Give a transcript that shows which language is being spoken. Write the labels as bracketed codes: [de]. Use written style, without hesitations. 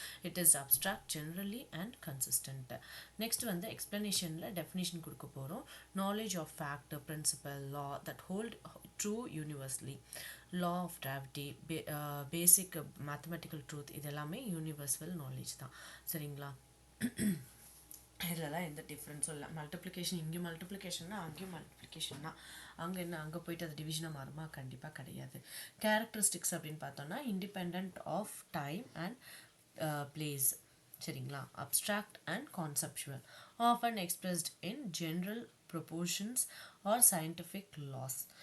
[en] It is abstract, generally, and consistent. [ta] Next வந்து explanationல definition கொடுக்க போகிறோம். [en] Knowledge of fact, principle, law that hold true universally. law of gravity, basic mathematical truth, [ta] இதெல்லாமே universal knowledge தான். சரிங்களா? இதெல்லாம் எந்த டிஃப்ரென்ஸும் இல்லை. மல்டிப்ளிகேஷன் இங்கே மல்டிப்ளிகேஷன்னா அங்கேயும் மல்டிப்ளிகேஷன் தான். அங்கே என்ன, அங்கே போயிட்டு அது டிவிஷனாக மாறுமா? கண்டிப்பாக கிடையாது. கேரக்டரிஸ்டிக்ஸ் அப்படின்னு பார்த்தோன்னா [en] Independent of time and place. [ta] சரிங்களா? [en] Abstract and conceptual, often expressed in general proportions or scientific laws.